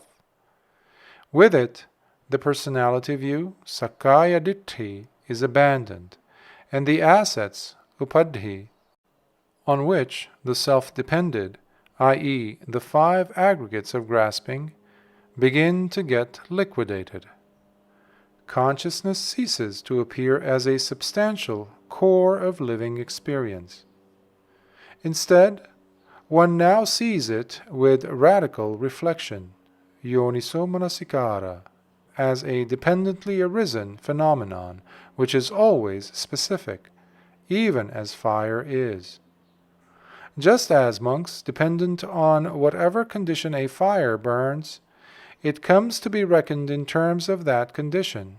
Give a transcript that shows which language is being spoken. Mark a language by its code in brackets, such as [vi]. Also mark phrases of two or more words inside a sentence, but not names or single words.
[en] With it, the personality view, [pi] Sakkaya Ditthi, [en] is abandoned, and the assets, Upadhi, on which the self depended, i.e., the 5 aggregates of grasping, begin to get liquidated. Consciousness ceases to appear as a substantial core of living experience. Instead, one now sees it with radical reflection, [pi] yoniso manasikara, [en] as a dependently arisen phenomenon which is always specific, even as fire is. Just as, monks, dependent on whatever condition a fire burns, it comes to be reckoned in terms of that condition.